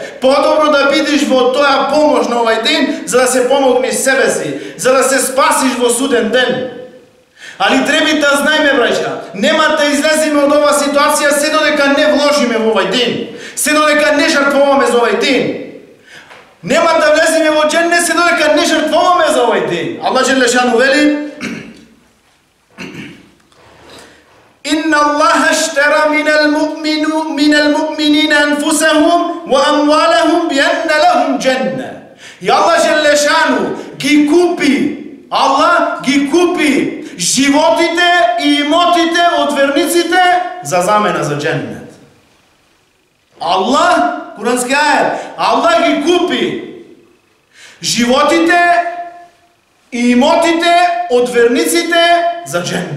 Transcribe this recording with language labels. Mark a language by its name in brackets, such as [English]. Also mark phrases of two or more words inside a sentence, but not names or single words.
[Macedonian] Подобро да бидиш во тоја помош на овој дин, за да се помогнеш себе си, за да се спасиш во суден ден. Али треба да знаеме, браќа, нема да излеземе од оваа ситуација се додека не вложиме во овој дин, се додека не жртвуваме за овој дин. Нема да влеземе во џеннет се додека не жртвуваме за овој дин. [Arabic] الله جل شأنه [Macedonian] вели: [Arabic] إن الله اشترى من المؤمنين أنفسهم وأموالهم بأن لهم جنة. [Macedonian] И [Arabic] الله جل شأنه [Macedonian] ги купи, Аллах ги купи животите и имотите од верниците за замена за џеннет. Аллах, курански ајет, Аллах ги купи животите и имотите од верниците за џеннет.